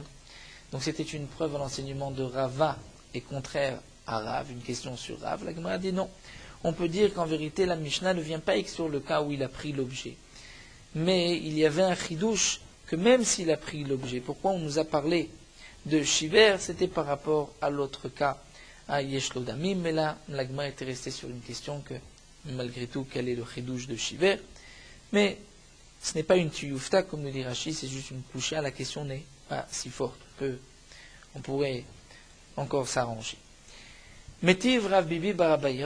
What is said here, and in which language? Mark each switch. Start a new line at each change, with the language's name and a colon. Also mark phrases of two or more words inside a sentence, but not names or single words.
French: Donc c'était une preuve à l'enseignement de Rava et contraire à Rav, une question sur Rav. La Gemara dit non. On peut dire qu'en vérité, la Mishnah ne vient pas exclure le cas où il a pris l'objet. Mais il y avait un chidouche que même s'il a pris l'objet, pourquoi on nous a parlé de Shiver, c'était par rapport à l'autre cas, à
Hebrew: יש לו דמים,
French: mais là, la Gemara était restée sur une question que, malgré tout, quel est le chidouche de Shiver, mais ce n'est pas une tuyufta, comme nous dit Rashi, c'est juste une couchée, la question n'est pas si forte, on pourrait encore s'arranger.
Hebrew: מתיב רב ביבי בר אביי.